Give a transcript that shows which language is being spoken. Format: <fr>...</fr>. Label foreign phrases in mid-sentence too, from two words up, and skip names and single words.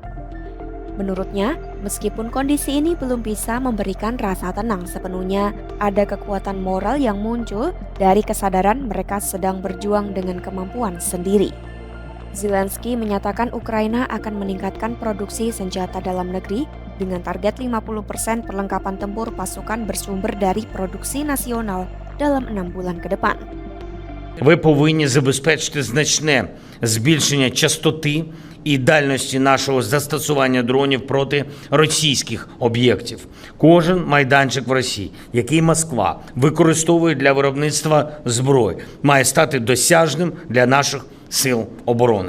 <id>Menurutnya, meskipun kondisi ini belum bisa memberikan rasa tenang sepenuhnya, ada kekuatan moral yang muncul dari kesadaran mereka sedang berjuang dengan kemampuan sendiri. Zelensky menyatakan Ukraina akan meningkatkan produksi senjata dalam negeri dengan target 50% perlengkapan tempur pasukan bersumber dari produksi nasional dalam 6 bulan ke depan.</id> <uk>Ви повинні забезпечити значне збільшення частоти і дальності нашого застосування дронів проти російських об'єктів. Кожен майданчик в Росії, який Москва використовує для виробництва зброї, має стати досяжним для наших сил оборони.</uk>